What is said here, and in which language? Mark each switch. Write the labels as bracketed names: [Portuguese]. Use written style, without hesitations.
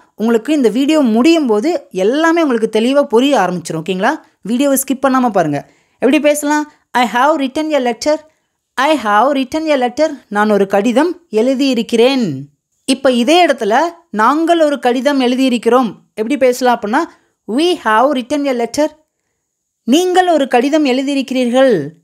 [Tamil] உங்களுக்கு இந்த வீடியோ முடியும் போது எல்லாமே உங்களுக்கு தெளிவாக புரிய ஆரம்பிச்சிடும். ஓகேங்களா? வீடியோவை ஸ்கிப் பண்ணாமல் பாருங்கள். எப்படி பேசலாம்? [English] I have written a letter. I have written a letter. [Tamil] நான் ஒரு கடிதம் எழுதியிருக்கிறேன். இப்போ இதே இடத்துல நாங்கள் ஒரு கடிதம் எழுதியிருக்கிறோம். எப்படி பேசலாம் அப்படின்னா [English] we have written a letter. [Tamil] நீங்கள் ஒரு கடிதம் எழுதியிருக்கிறீர்கள்.